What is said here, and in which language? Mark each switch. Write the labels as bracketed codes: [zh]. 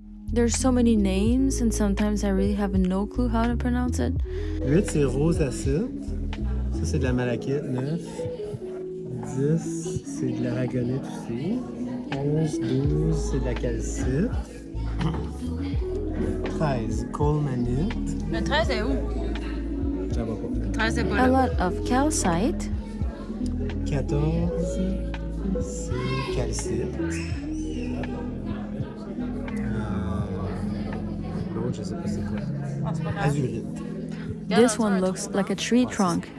[en] There's so many names and sometimes I really have no clue how to pronounce it. [fr] 8, c'est rosacite. Ça, c'est de la malachite. 9, 10, c'est de l'aragonite aussi. 11, 12, c'est de la calcite. 13, colemanite. Le 13 est où? Ça va pas. Le 13 est pas [en] A [fr] là. [en] lot of calcite, [fr] 14, c'est calcite. L'autre, je sais pas c'est quoi. Ah, c'est pas grave. Azurite. [en] this one looks like a tree trunk.